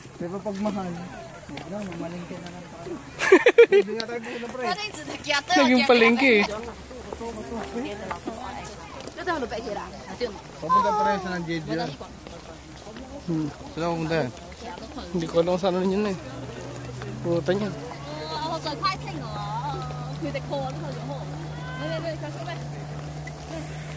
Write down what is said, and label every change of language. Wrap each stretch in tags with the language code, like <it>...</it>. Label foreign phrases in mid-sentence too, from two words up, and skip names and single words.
<tl>Pero pag mahal, mamalingke na lang tayo. Naging palengke eh. Papunta pa rin sa ng JJ. Saan papunta yan? Hindi ko alam saan yun eh. Puta niya.</tl> <yue>最快聽我，佢哋 call 咗佢就好。你繼續咩？</yue>